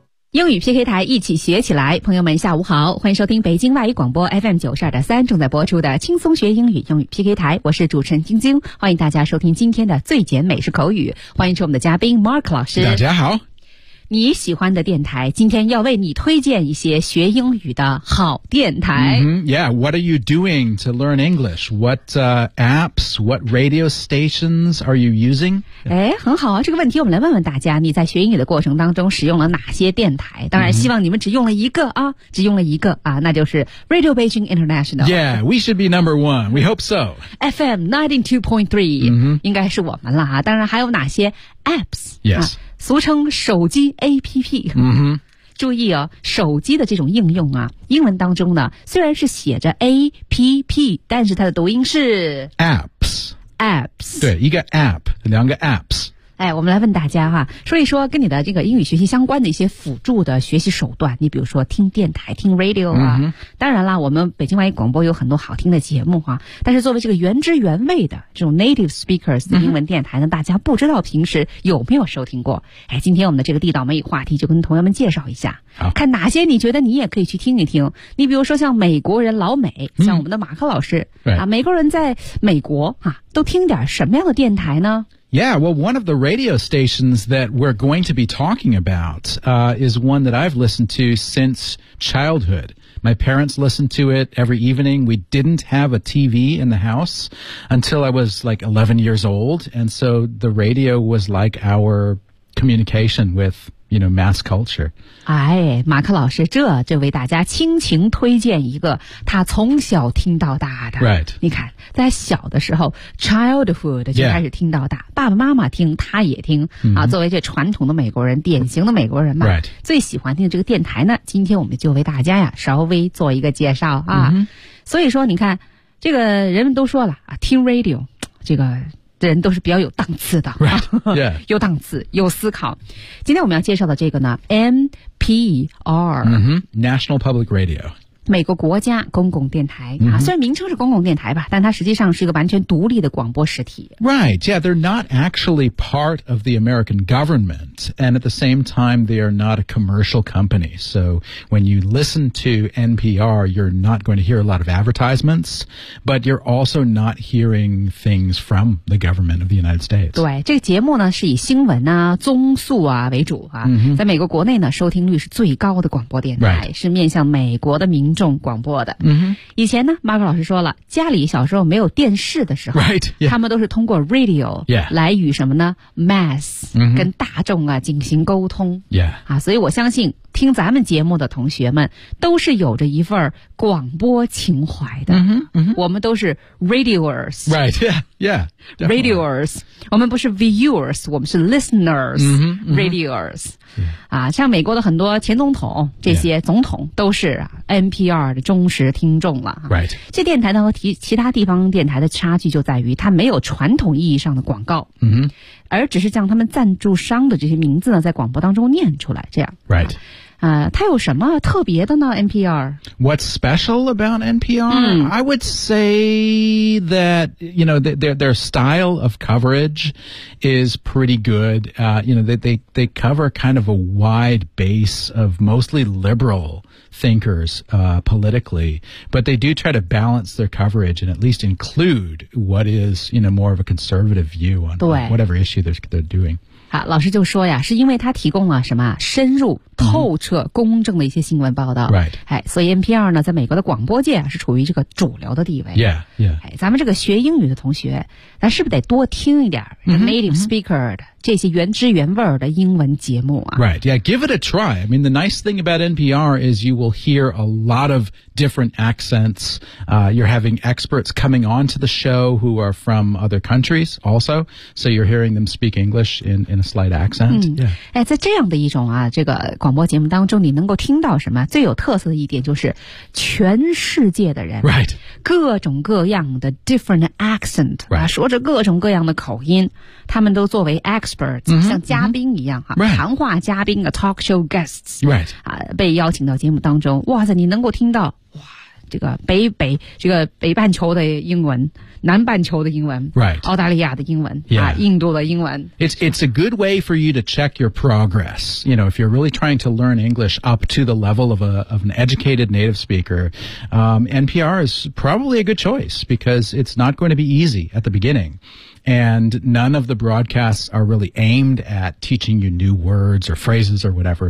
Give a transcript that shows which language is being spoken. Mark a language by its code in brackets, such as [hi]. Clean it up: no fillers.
[zh] 英语 PK 台一起学起来，朋友们下午好，欢迎收听北京外语广播 FM92.3 正在播出的轻松学英语英语 PK 台，我是主持人晶晶，欢迎大家收听今天的最简美式口语，欢迎出我们的嘉宾 Mark 老师。大家好。你喜欢的电台今天要为你推荐一些学英语的好电台。 [en] Yeah, what are you doing to learn English? What apps, what radio stations are you using? [zh] 哎，很好啊，这个问题我们来问问大家，你在学英语的过程当中使用了哪些电台？当然希望你们只用了一个啊，只用了一个啊，那就是 Radio Beijing International. [en] Yeah, we should be number one. We hope so. [zh] FM 92.3,应该是我们了啊，当然还有哪些 apps? [en] Yes. [zh] 俗称手机 APP、 mm-hmm. 注意哦，手机的这种应用啊，英文当中呢虽然是写着 APP， 但是它的读音是 [en] Apps Apps， [zh] 对，一个 App， 两个 Apps。哎，我们来问大家哈，说一说跟你的这个英语学习相关的一些辅助的学习手段，你比如说听电台，听 Radio 啊、mm-hmm. 当然啦，我们北京外语广播有很多好听的节目啊，但是作为这个原汁原味的这种 [en] native speakers [zh] 的英文电台呢，大家不知道平时有没有收听过。哎，今天我们的这个地道美语话题就跟同学们介绍一下，看哪些你觉得你也可以去听一听。你比如说像美国人老美，像我们的马克老师、嗯、啊，美国人在美国啊都听点什么样的电台呢？ [en] Yeah, well, one of the radio stations that we're going to be talking about, is one that I've listened to since childhood. My parents listened to it every evening. We didn't have a TV in the house until I was like 11 years old. And so the radio was like our communication with, you know, mass culture. [zh] 哎，马克老师，这为大家倾情推荐一个他从小听到大的。 [en] Right. [zh] 你看，在小的时候 ,childhood 就开始听到大。 [en] Yeah. [zh] 爸爸妈妈听，他也听、 mm-hmm. 啊，作为这传统的美国人，典型的美国人嘛、 [en] right. [zh] 最喜欢听的这个电台呢，今天我们就为大家呀稍微做一个介绍啊、 mm-hmm. 所以说你看这个人们都说了啊，听 radio 这个人都是比较有档次的、 [en] right. yeah. [zh] 有档次有思考。今天我们要介绍的这个呢 NPR、 [en] mm-hmm. National Public Radio [zh] 美国国家公共电台、 mm-hmm. 啊，虽然名称是公共电台吧，但它实际上是一个完全独立的广播实体。 [en] Right, yeah, they're not actually part of the American government, and at the same time, they are not a commercial company. So when you listen to NPR, you're not going to hear a lot of advertisements, but you're also not hearing things from the government of the United States. [zh] 对，这个节目呢是以新闻啊、综述啊为主啊， mm-hmm. 在美国国内呢收听率是最高的广播电台， [en] right. [zh] 是面向美国的民。众广播的、 mm-hmm. 以前呢 Mark 老师说了，家里小时候没有电视的时候 [en] right,、yeah. [zh] 他们都是通过 radio、 [en] yeah. [zh] 来与什么呢 mass、 mm-hmm. 跟大众啊进行沟通、 [en] yeah. [zh] 啊、所以我相信听咱们节目的同学们都是有着一份广播情怀的、 mm-hmm, mm-hmm. 我们都是 radioers [en] right yeah yeah、definitely. [zh] radioers 我们不是 viewers 我们是 listeners mm-hmm, mm-hmm. [en] radioers、 yeah. [zh] 啊，像美国的很多前总统这些总统都是 NPR 的忠实听众了 [en] right [zh] 这电台呢和其他地方电台的差距就在于它没有传统意义上的广告、 mm-hmm. 而只是将他们赞助商的这些名字呢在广播当中念出来这样 [en] right、 [zh] 啊它有什么特别的呢 NPR [en] What's special about NPR、嗯、 I would say that you know their style of coverage is pretty good、you know they cover kind of a wide base of mostly liberal thinkers、politically but they do try to balance their coverage and at least include what is you know more of a conservative view on whatever issue they're doing [zh] 好，老师就说呀，是因为他提供了什么深入、透彻、公正的一些新闻报道。 [en] Right. [zh] 哎，所以 NPR 呢，在美国的广播界啊，是处于这个主流的地位。 [en] Yeah, yeah. [zh] 哎，咱们这个学英语的同学，咱是不是得多听一点 [en] native speaker [zh] 的这些原汁原味的英文节目啊。 [en] Right, yeah, give it a try. I mean, the nice thing about NPR is you will hear a lot of different accents. You're having experts coming on to the show who are from other countries also. So you're hearing them speak English in a slight accent.、 [zh] 嗯、yeah. 哎，在这样的一种啊，这个广播节目当中，你能够听到什么？最有特色的一点就是全世界的人。 [en] Right. [zh] 各种各样的 [en] different accent、 right. [zh] 啊、说着各种各样的口音，他们都作为 experts、 mm-hmm, 像嘉宾一样、 mm-hmm. 啊、谈话嘉宾的 [en] talk show guests、 right. [zh] 啊、被邀请到节目当中，哇塞，你能够听到哇，这个北半球的英文，南半球的英文、 [en] right. [zh] 澳大利亚的英文、 [en] yeah. [zh] 啊、印度的英文。 [en] It's a good way for you to check your progress. You know, if you're really trying to learn English up to the level of an educated native speaker、NPR is probably a good choice, because it's not going to be easy at the beginning. And none of the broadcasts are really aimed at teaching you new words or phrases or whatever.